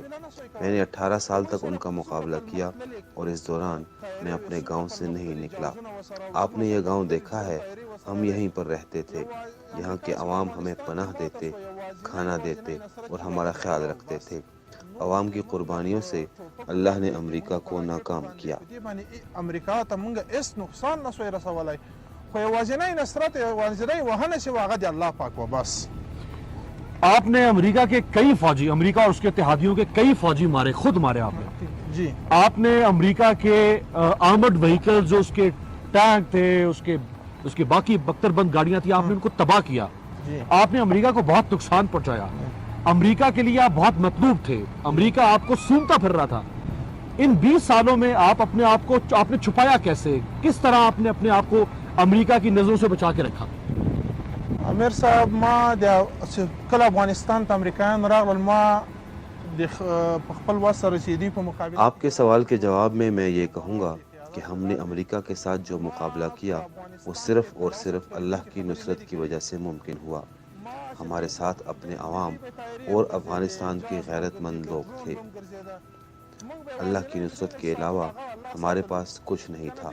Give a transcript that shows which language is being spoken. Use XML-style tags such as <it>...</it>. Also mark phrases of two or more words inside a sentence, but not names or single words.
<ur>میں نے 18 سال تک ان کا مقابلہ کیا اور اس دوران میں اپنے گاؤں سے نہیں نکلا. آپ نے یہ گاؤں دیکھا ہے، ہم یہیں پر رہتے تھے. یہاں کے عوام ہمیں پناہ دیتے، کھانا دیتے اور ہمارا خیال رکھتے تھے. عوام کی قربانیوں سے اللہ نے امریکہ کو ناکام کیا.</ur> <ps>امریکا ته موږ هیڅ نقصان نه سوی رسولی، خو یوازینی نصرت یوازینی وهنه چې هغه د الله پاک و بس.</ps> <ur>آپ نے امریکہ کے کئی فوجی، امریکہ اور اس کے اتحادیوں کے کئی فوجی مارے، خود مارے آپ نے. जी. آپ نے امریکہ کے</ur> <en>armoured vehicle</en> <ur>جو اس کے ٹینک تھے، اس کے باقی بکتر بند گاڑیاں تھی، آپ نے ان کو تباہ کیا. آپ نے امریکہ کو بہت نقصان پہنچایا۔ امریکہ کے لیے آپ بہت مطلوب تھے، امریکہ آپ کو سونگھتا پھر رہا تھا. ان 20 سالوں میں آپ اپنے آپ کو آپ نے چھپایا کیسے، کس طرح آپ نے اپنے آپ کو امریکہ کی نظروں سے بچا کے رکھا?</ur> <ps>امیر صاحب، ما د کله افغانستان ته امریکایان راغلل، ما د خپل وس سره چې دوی په مقابل.</ps> <ur>آپ کے سوال کے جواب میں میں یہ کہوں گا کہ کہ ہم نے امریکہ کے ساتھ جو مقابلہ کیا وہ صرف اور صرف اللہ کی نصرت کی وجہ سے ممکن ہوا۔ ہمارے ساتھ اپنے عوام اور افغانستان کے غیرت مند لوگ تھے۔ اللہ کی نصرت کے علاوہ ہمارے پاس کچھ نہیں تھا۔</ur>